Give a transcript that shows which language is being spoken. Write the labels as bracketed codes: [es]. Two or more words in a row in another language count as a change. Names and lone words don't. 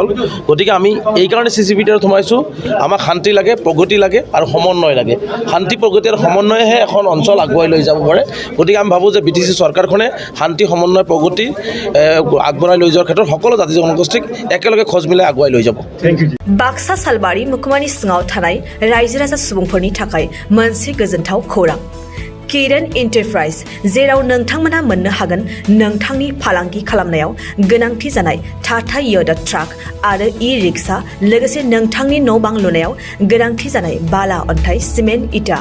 [as] গতিকে আমি এইকাৰণে Ccbtr সোমাইছোঁ, আমাক শান্তি লাগে, প্ৰগতি লাগে আৰু সমন্বয় লাগে। শান্তি প্ৰগতি আৰু সমন্বয়েহে এখন অঞ্চল আগুৱাই লৈ যাব পাৰে। গতিকে আমি ভাবোঁ যে BTC চৰকাৰখনে শান্তি সমন্বয় প্ৰগতি আগবঢ়াই লৈ যোৱাৰ ক্ষেত্ৰত সকলো জাতি জনগোষ্ঠীক একেলগে খোজ মিলাই আগুৱাই লৈ যাব। [brx] बाक्सा सालबारि मुखुमानि सिङाव थानाय रायजो राजा सुबुंफोरनि थाखाय मोनसे गोजोनथाव खौरां। किरण एन्टारप्राइज, जेराव नोंथांमोना मोननो हागोन नोंथांनि फालांगि खालामनायाव गोनांथि जानाय टाटा य'दा ट्राक आरो ई-रिक्शा, लोगोसे नोंथांनि न' बां लुनायाव गोनांथि जानाय बाला, अन्थाइ, सिमेन्ट, इटा।